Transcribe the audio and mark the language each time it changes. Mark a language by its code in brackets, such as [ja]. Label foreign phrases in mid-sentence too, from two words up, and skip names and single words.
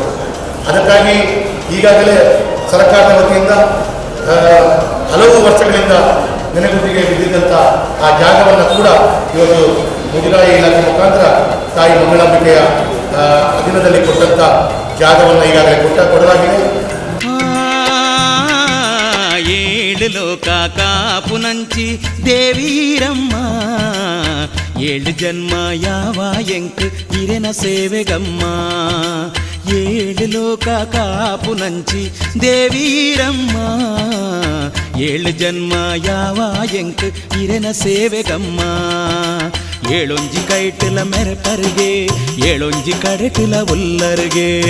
[kn] ಅದಕ್ಕಾಗಿ ಈಗಾಗಲೇ ಸರ್ಕಾರದ ವತಿಯಿಂದ ಹಲವು ವರ್ಷಗಳಿಂದ ನೆನೆಗುದಿಗೆ ಬಿದ್ದಿದ್ದಂಥ ಆ ಜಾಗವನ್ನು ಕೂಡ ಇವತ್ತು ಮುಜರಾಯಿ ಇಲಾಖೆ ಮುಖಾಂತರ ತಾಯಿ ಮಂಗಳಾಂಬಿಕೆಯ ಅಧೀನದಲ್ಲಿ ಕೊಟ್ಟಂಥ ಜಾಗವನ್ನು ಈಗಾಗಲೇ ಕೊಡಲಾಗಿದೆ. [tcy] ಏಳು ಲೋಕ ಕಾಪುನಂಚಿ ದೇವೀರಮ್ಮ, 7 ಜನ್ಮ ಯಾವ ಎಂಕ್ ಇರೆನ ಸೇವೆಗಮ್ಮ. 7 ಲೋಕ ಕಾಪುನಂಚಿ ದೇವೀರಮ್ಮ, 7 ಜನ್ಮ ಯಾವ ಎಂಕ್ ಇರೆನ ಸೇವೆಗಮ್ಮ. 7 ಕೈಟಲ ಮೆರಪರಿಗೆ 7 ಕಡೆಟಲ ಉಲ್ಲರಿಗೆ.